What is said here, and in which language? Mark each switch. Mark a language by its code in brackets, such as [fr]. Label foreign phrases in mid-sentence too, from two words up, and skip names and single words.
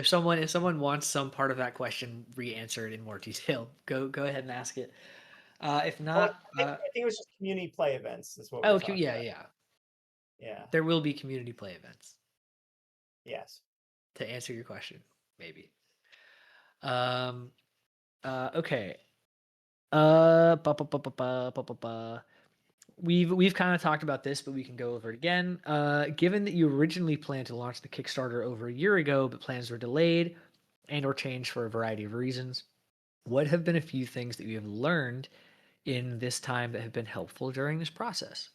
[en] If someone wants some part of that question re-answered in more detail, go ahead and ask it. If Well, not, I think it was just community play events is what we were oh, talking yeah, about. yeah. Yeah. There will be community play events Yes. to answer your question, maybe. Um. Okay. Ba, ba, ba, ba, ba, ba, ba, ba. We've kind of talked about this, but we can go over it again. Given that you originally planned to launch the Kickstarter over a year ago, but plans were delayed and or changed for a variety of reasons, what have been a few things that you have learned in this time that have been helpful during this process?